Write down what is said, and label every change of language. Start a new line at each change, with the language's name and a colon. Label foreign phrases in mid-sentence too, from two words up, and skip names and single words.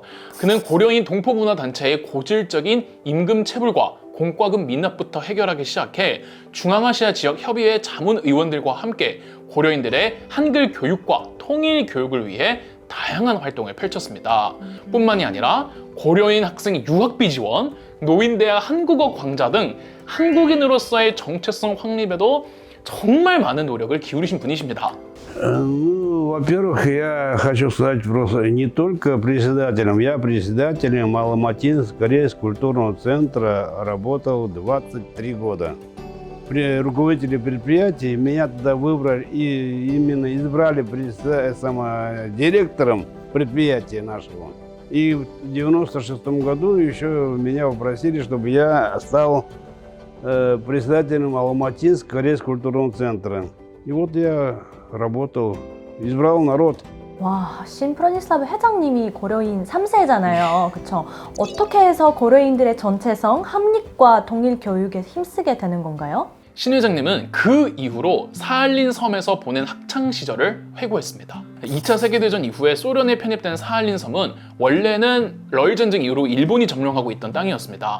Korean: 그는 고려인 동포문화단체의 고질적인 임금 체불과 공과금 미납부터 해결하기 시작해 중앙아시아 지역 협의회 자문의원들과 함께 고려인들의 한글 교육과 통일 교육을 위해 다양한 활동을 펼쳤습니다. 뿐만이 아니라 고려인 학생 유학비 지원, 노인대학 한국어 강좌 등 한국인으로서의 정체성 확립에도 정말 많은 노력을 기울이신 분이십니다.
Russian: Ну, во-первых, я хочу сказать просто не только председателем. Я председателем Алматинского культурного центра работал 23 года. Руководители предприятий меня тогда выбрали и именно избрали директором предприятия нашего. И в 96 году еще меня попросили, чтобы я стал председателем Алматинского культурного центра. И вот я работал, избрал народ.
Korean: 와, 신프로니슬라브 회장님이 고려인 3세잖아요. 그쵸? 어떻게 해서 고려인들의 전체성, 합립과 동일 교육에 힘쓰게 되는 건가요? 신 회장님은 그 이후로 사할린 섬에서 보낸 학창 시절을 회고했습니다. 2차 세계대전 이후에 소련에 편입된 사할린 섬은 원래는 러일 전쟁 이후로 일본이 점령하고 있던 땅이었습니다.